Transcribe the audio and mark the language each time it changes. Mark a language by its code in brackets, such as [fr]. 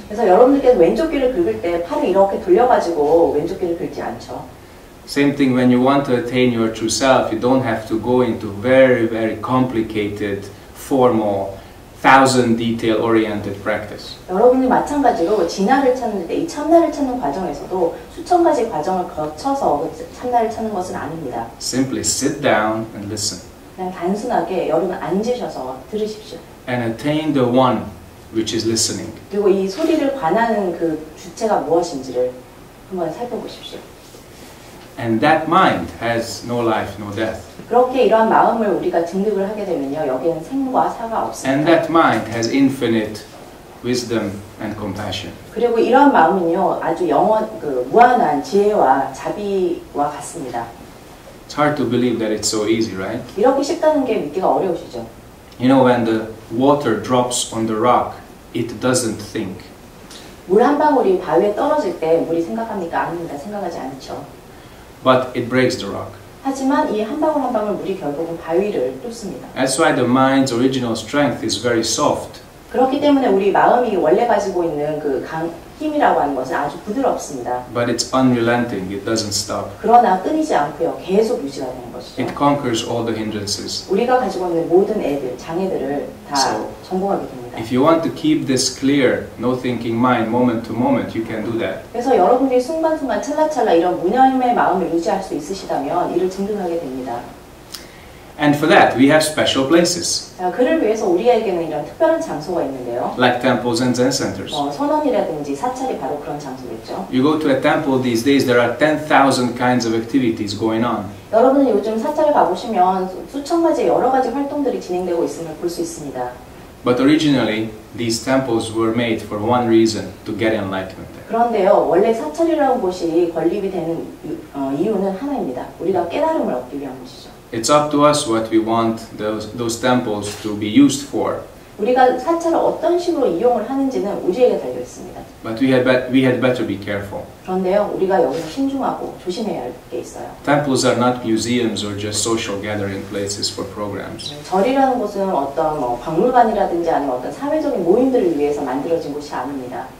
[ko] 그래서 여러분들께서 왼쪽 귀를 긁을 때 팔을 이렇게 돌려가지고 왼쪽 귀를 긁지 않죠. [en] Same thing when you want to attain your true self, you don't have to go into very, very complicated, formal, 1,000 detail-oriented practice. [ko] 여러분이 마찬가지로 진화를 찾는 때 이 참나를 찾는 과정에서도 수천 가지 과정을 거쳐서 참나를 찾는 것은 아닙니다. [en] Simply sit down and listen. [ko] 그냥 단순하게 여러분 앉으셔서 들으십시오. [en] And attain the one which is listening. [ko] 그리고 이 소리를 관하는 그 주체가 무엇인지를 한번 살펴보십시오. [en] And that mind has no life, no death. [ko] 그렇게 이러한 마음을 우리가 증득을 하게 되면요, 여기에는 생과 사가 [en] And [ko] 없습니다. [en] that mind has infinite wisdom and compassion. [ko] 그리고 이러한 마음은요, 아주 무한한 지혜와 자비와 같습니다. [en] It's hard to believe that it's so easy, right? [ko] 이렇게 쉽다는 게 믿기가 어려우시죠? [en] You know, when the water drops on the rock, it doesn't think. [ko] 물 한 방울이 바위에 떨어질 때 물이 생각합니까? 아닙니다. 생각하지 않죠. [en] But it breaks the rock. [ko] 하지만 이 한 방울 한 방울 물이 결국은 바위를 뚫습니다. [en] That's why the mind's original strength is very soft. [ko] 그렇기 때문에 우리 마음이 원래 가지고 있는 그 힘이라고 하는 것은 아주 부드럽습니다. [en] But it's unrelenting, it doesn't stop. [ko] 그러나 끊이지 않고요. 계속 유지가 되는 것이죠. [en] It conquers all the hindrances. [ko] 우리가 가지고 있는 모든 장애들을 다 전공하게 됩니다. [en] If you want to keep this clear, no thinking mind, moment to moment, you can do that. [ko] 그래서 여러분들이 순간순간 찰나찰나 이런 무념의 마음을 유지할 수 있으시다면 이를 증득하게 됩니다. [en] And for that, we have special places, [ko] 자, 그를 위해서 우리에게는 이런 특별한 장소가 있는데요. [en] like temples and Zen centers. [ko] 선원이라든지 사찰이 바로 그런 장소겠죠. [en] You go to a temple these days, there are 10,000 kinds of activities going on. [ko] 여러분은 요즘 사찰에 가보시면 수천 가지 여러 가지 활동들이 진행되고 있음을 볼 수 있습니다. [en] But originally, these temples were made for one reason, to get enlightenment. [ko] 그런데요, 원래 사찰이라는 곳이 건립이 되는 이유는 하나입니다. 우리가 깨달음을 얻기 위한 곳이죠. [en] It's up to us what we want those temples to be used for. [ko] 우리가 사찰을 어떤 식으로 이용을 하는지는 우리에게 달려 있습니다. [en] But we had better be careful. [ko] 그런데요, 우리가 여기서 신중하고 조심해야 할 게 있어요. [en] Temples are not museums or just social gathering places for programs. [ko] 절이라는 곳은 어떤 박물관이라든지 아니면 어떤 사회적인 모임들을 위해서 만들어진 곳이 아닙니다.